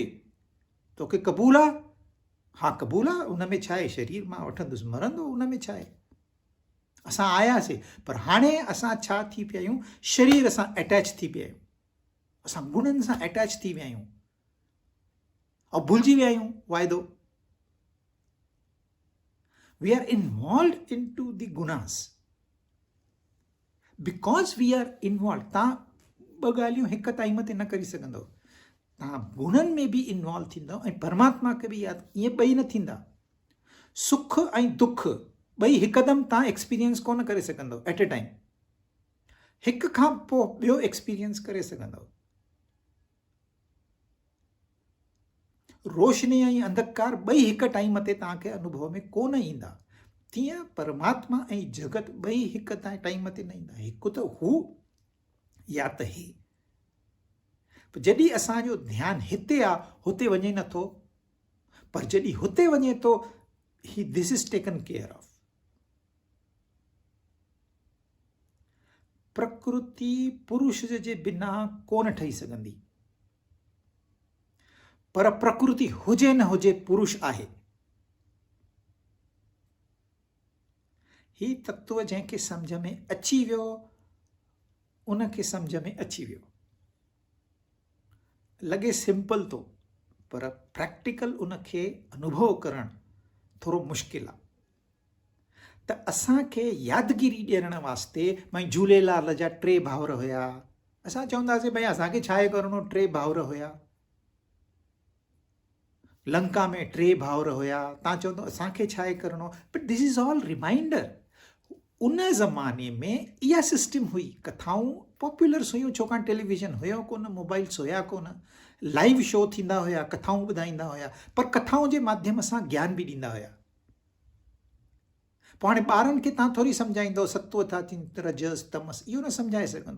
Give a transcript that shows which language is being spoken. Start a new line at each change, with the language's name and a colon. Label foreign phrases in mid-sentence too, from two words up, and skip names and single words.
Sindhi: तोखे क़बूल आहे? हा क़बूल आहे। उन में छा आहे? शरीर मां वठंदुसि, मरंदो, उन में छा आहे? असां आयासीं, पर हाणे असां छा थी पिया आहियूं? शरीर सां अटैच थी पिया आहियूं, असां गुणनि सां अटैच थी विया आहियूं ऐं भुलिजी विया आहियूं वाइदो।
English: we are involve in to the gunas because we are involve.
Sindhi: तव्हां ॿ ॻाल्हियूं हिकु टाइम ते न करे सघंदव। तव्हां गुणनि में बि इन्वॉल्व थींदव ऐं परमात्मा खे बि यादि। ईअं ॿई न थींदा। सुख ऐं दुख ॿई हिकदमि तव्हां एक्सपीरियंस कोन करे सघंदव
English: at a time.
Sindhi: हिक खां पोइ ॿियो एक्सपीरियंस करे सघंदव। रोशनी ऐं अंधकार ॿई हिक टाइम ते तव्हांखे अनुभव में कोन ईंदा। तीअं परमात्मा ऐं जगत ॿई हिक टाइम ते न ईंदा। हिकु त हू या त ही। जॾहिं असांजो ध्यानु हिते आहे, हुते वञे नथो, पर जॾहिं हुते वञे थो, ही
English: this is taken care of.
Sindhi: प्रकृति पुरुष जे बिना कोन ठही सघंदी, पर प्रकृति हुजे न हुजे, पुरुष आहे। ही तत्व जंहिंखे सम्झ में अची वियो, उनखे सम्झ में अची वियो। लॻे सिंपल तो, पर प्रैक्टिकल उनखे अनुभव करणु थोरो मुश्किल आहे। त असांखे यादगिरी ॾियण वास्ते, भई झूलेलाल जा 3 भाउर हुया, असां चवंदासीं भई असांखे छा आहे करिणो, 3 भाउर हुया। लंका में 3 भाउर हुया, तव्हां चवंदो असांखे छा आहे करिणो।
English: but this is all reminder.
Sindhi: उन ज़माने में इहा सिस्टम हुई। कथाऊं पॉपुलर्स हुयूं, छाकाणि टेलीविज़न हुयो कोन, मोबाइल्स हुया कोन,
English: live show
Sindhi: थींदा हुया, कथाऊं ॿुधाईंदा हुया, पर कथाऊं जे माध्यम सां ज्ञान बि ॾींदा हुया। पोइ हाणे ॿारनि खे तव्हां थोरी सम्झाईंदो सत्व था थियनि, रजस तमस, इहो न सम्झाए सघंदो।